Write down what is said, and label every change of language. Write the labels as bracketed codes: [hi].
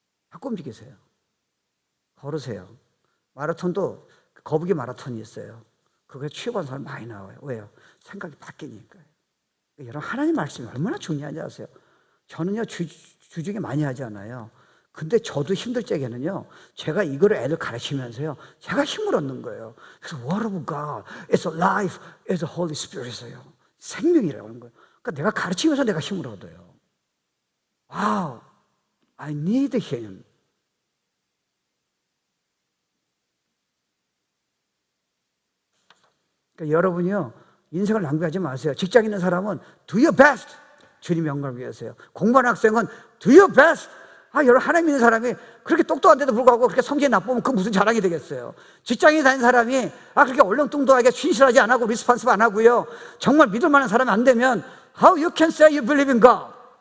[ko] 자꾸 움직이세요. 걸으세요. 마라톤도 거북이 마라톤이 있어요. 그거에 취업한 사람 많이 나와요. 왜요? 생각이 바뀌니까요. 여러분 하나님 말씀이 얼마나 중요한지 아세요? 저는요 주중에 많이 하잖아요. 근데 저도 힘들 적에는요, 제가 이거를 애들 가르치면서요, 제가 힘을 얻는 거예요. 그래서 [en] Word of God, it's alive, it's the Holy Spirit이에요. [ko] 생명이라고 하는 거예요. 그러니까 내가 가르치면서 내가 힘을 얻어요. [en] Wow, I need him. [ko] 그러니까 여러분이요, 인생을 낭비하지 마세요. 직장 있는 사람은 [en] do your best. [ko] 주님 영광을 위해서요. 공부하는 학생은 [en] do your best. [ko] 여러분 하나님 믿는 사람이 그렇게 똑똑한데도 불구하고 그렇게 성질이 나쁘면 그 무슨 자랑이 되겠어요. 직장에 다니는 사람이 그렇게 얼렁뚱뚱하게 신실하지 안 하고 리스폰스 안 하고요, 정말 믿을 만한 사람이 안 되면 [en] How you can say you believe in God?